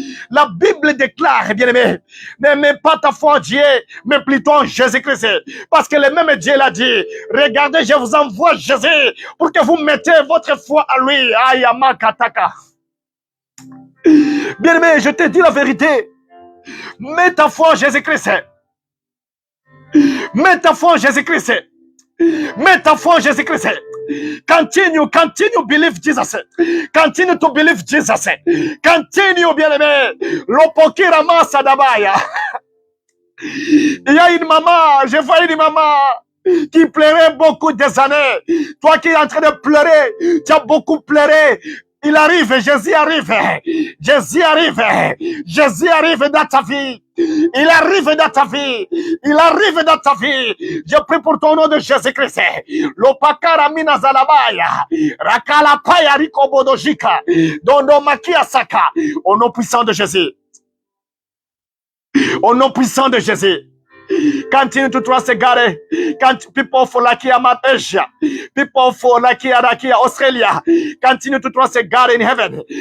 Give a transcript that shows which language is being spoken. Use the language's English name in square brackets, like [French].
[French] La Bible déclare, bien-aimé, n'aimez pas ta foi en Dieu, mais plutôt en Jésus-Christ. Parce que le même Dieu l'a dit. Regardez, je vous envoie Jésus pour que vous mettez votre foi à lui. Ayamakataka. Bien-aimé, je te dis la vérité. Mets ta foi en Jésus-Christ. Mets ta foi en Jésus-Christ. Mets ta foi en Jésus-Christ. [English] Continue, believe Jesus. Continue to believe Jesus. [French] Continue, bien-aimé. Lopokira masa dabaya. Il y a une maman, je vois une maman qui pleurait beaucoup des années. Toi qui es en train de pleurer, tu as beaucoup pleuré. Il arrive, Jésus arrive. Jésus arrive. Jésus arrive dans ta vie. Il arrive dans ta vie. Il arrive dans ta vie. Je prie pour ton nom de Jésus-Christ. Lopakara minazalabaya. Rakalapaya rikobodojika. Dondo makia saka. Au nom puissant de Jésus. Au nom puissant de Jésus. [English] Continue to trust God. People for Lakia Asia, people for Lakia Australia, continue to trust God in heaven.